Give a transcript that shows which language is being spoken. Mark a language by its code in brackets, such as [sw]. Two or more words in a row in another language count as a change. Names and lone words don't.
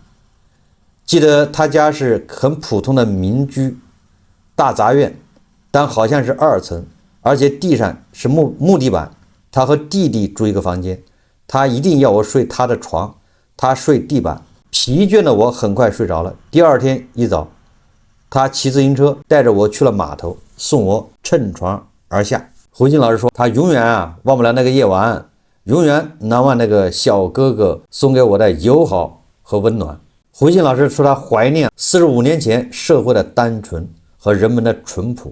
[zh] 記得他家是很普通的民居大雜院，但好像是2層，而且地上是木地板。他和弟弟住一個房間，他一定要我睡他的床，他睡地板。疲倦的我很快睡着了。第二天一早，他骑自行車帶着我去了碼頭，送我乘船而下。胡靜老師說，他永遠忘不了那個夜晚，永遠難忘那個小哥哥送給我的友好和溫暖。胡靜老師說，他懷念45年前社會的單純和人們的淳樸。